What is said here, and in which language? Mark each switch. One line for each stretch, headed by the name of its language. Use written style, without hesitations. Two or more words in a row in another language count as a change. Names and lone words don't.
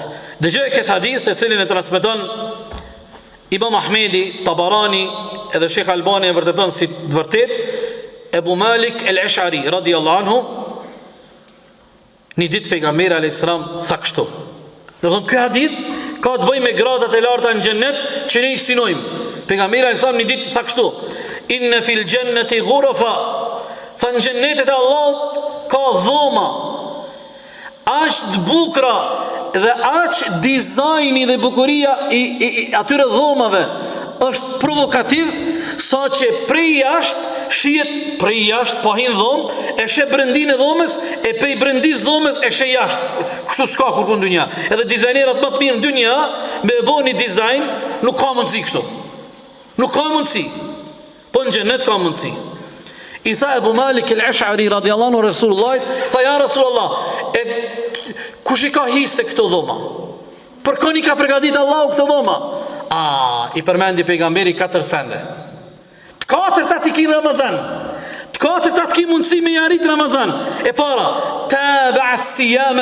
Albanian: Dëgjoj këtë hadith të cilin e transmeton Imam Ahmedi, Tabarani edhe Sheikh Albani e vërteton si të vërtet Ebu Malik el-Ash'ari
Arabic: رضي الله عنه.
Albanian: Një ditë pejgamberi a.s. tha kështu. Dhe thonë ky hadith ka të bëjë me gradat e larta në xhennet që ne i synojmë. Pejgamberi a.s. një ditë tha kështu:
Arabic: إن في الجنة غرفا.
Albanian: Tha në xhennetet e Allahut ka dhoma. Aq të bukura dhe aq dizajni dhe bukuria i atyre dhomave është provokativ, sa që prej jashtë shihet prej jashtë po hin dhomë, e she brendin e dhomës, e prej brendis dhomës e she jashtë. Kështu s'ka kur në dynja. Edhe dizajnerat më të mirë në dynja me e bo një dizajn, nuk ka mundësi kështu. Nuk ka mundësi. Po në gjennet ka mundësi. I tha Ebu Malik el-Ash'ari
Arabic: رضي الله عنه
Albanian: Rasulullah, tha
Arabic: يا رسول الله,
Albanian: kush i ka hise këto dhoma? Për koni ka përgatit Allahu këto dhoma? I përmendi pejgamberi 4 sende. Të 4 ta ti ki Ramazan. Të 4 ta ti ki mundësi me jarit Ramazan. E para,
Arabic: تابع الصيام.